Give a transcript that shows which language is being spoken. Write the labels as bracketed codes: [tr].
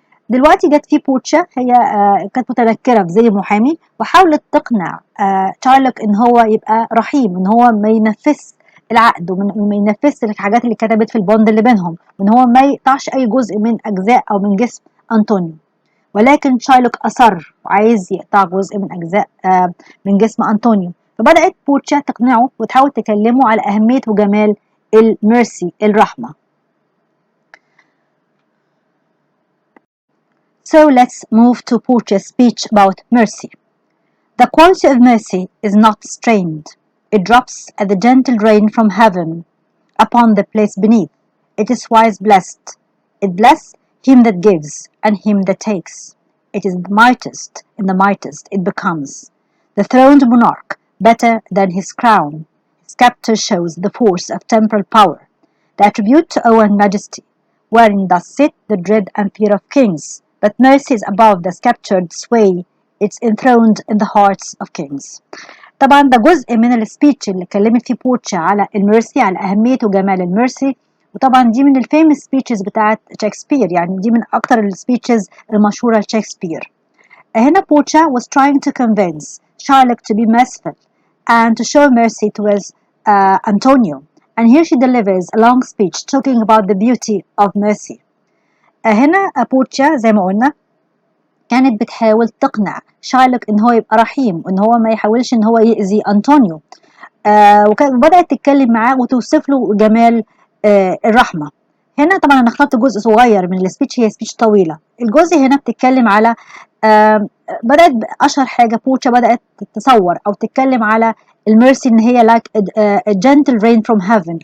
[ar] دلوقتي جت في بورتشا، هي كانت متنكرة في زي محامي وحاولت تقنع شارلوك إن هو يبقى رحيم، إن هو ما ينفذش العقد وما ينفذش الحاجات اللي كتبت في البوند اللي بينهم، وإن هو ما يقطعش أي جزء من أجزاء أو من جسم أنطونيو. ولكن شارلوك أصر وعايز يقطع جزء من أجزاء من جسم أنطونيو. فبدأت بورتشا تقنعه وتحاول تكلمه على أهمية وجمال الميرسي، الرحمة. [en] So let's move to Portia's speech about mercy. The quality of mercy is not strained. It drops as the gentle rain from heaven upon the place beneath. It is wise blessed. It bless him that gives and him that takes. It is the mightiest in the mightiest it becomes. The throned monarch better than his crown. His sceptre shows the force of temporal power, the attribute to awe and majesty, wherein does sit the dread and fear of kings. But mercy is above the sceptred sway. It's enthroned in the hearts of kings. [ar] طبعا ده جزء من السبيتش اللي اتكلمت فيه بورتشا على الميرسي، على أهمية وجمال الميرسي. وطبعا دي من الفيمس سبيتشز بتاعت شكسبير، يعني دي من أكتر السبيتشز المشهورة لشكسبير. هنا بورتشا [en] was trying to convince Shylock to be merciful and to show mercy towards Antonio. And here she delivers a long speech talking about the beauty of mercy. [ar] هنا بورتشا زي ما قلنا كانت بتحاول تقنع شايلوك ان هو يبقى رحيم وان هو ما يحاولش ان هو يأذي أنطونيو. وبدأت تتكلم معاه وتوصف له جمال الرحمة. هنا طبعا انا اخترت جزء صغير من السبيتش، هي سبيتش طويلة. الجزء هنا بتتكلم على بدأت أشهر حاجة بورتشا بدأت تتصور أو تتكلم على الميرسي إن هي [en] like a gentle rain from heaven.